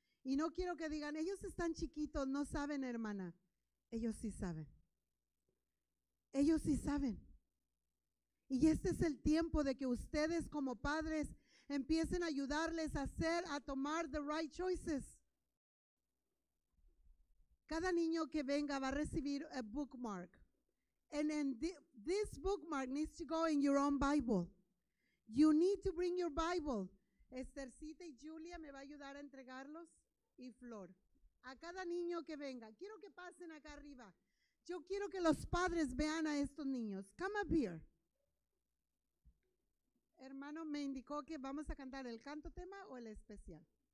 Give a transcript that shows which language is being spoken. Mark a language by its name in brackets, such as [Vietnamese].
[Spanish] Y no quiero que digan, ellos están chiquitos, no saben, hermana. Ellos sí saben. Ellos sí saben. Y este es el tiempo de que ustedes como padres empiecen a ayudarles a tomar [English] the right choices. [Spanish] Cada niño que venga va a recibir a bookmark. [English] And this bookmark needs to go in your own Bible. You need to bring your Bible. [Spanish] Esthercita y Julia me va a ayudar a entregarlos, y Flor. A cada niño que venga. Quiero que pasen acá arriba. Yo quiero que los padres vean a estos niños. [English] Come up here. [Spanish] Hermano, me indicó que vamos a cantar el canto tema o el especial.